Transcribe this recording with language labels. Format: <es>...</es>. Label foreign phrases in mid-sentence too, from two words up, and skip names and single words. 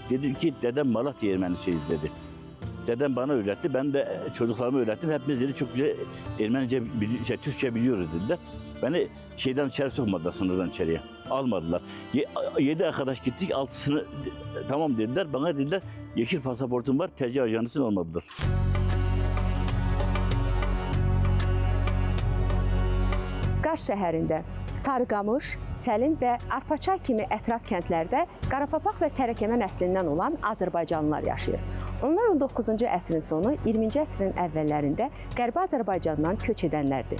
<tr>Dedi ki dedem Malatya Ermenisiydi dedi. Dedem bana öğretti, ben de çocuklarıma öğrettim. Hepimiz dedi çok güzel Ermenice, Türkçe biliyoruz dediler. Beni şeyden içeri sokmadılar, sınırdan içeriye. Almadılar. 7 arkadaş gittik, 6'sını tamam dediler. Bana dediler yeşil pasaportum var, tercih ajansın olmadılar.</tr> <az>Qars şəhərində Sarıqamış, Səlim və Arpaçay kimi ətraf kəndlərdə Qarapapaq və Tərəkəmə nəslindən olan Azərbaycanlılar yaşayır. Onlar 19-cu əsrin sonu, 20-ci əsrin əvvəllərində Qərbi Azərbaycandan köç edənlərdir.</az>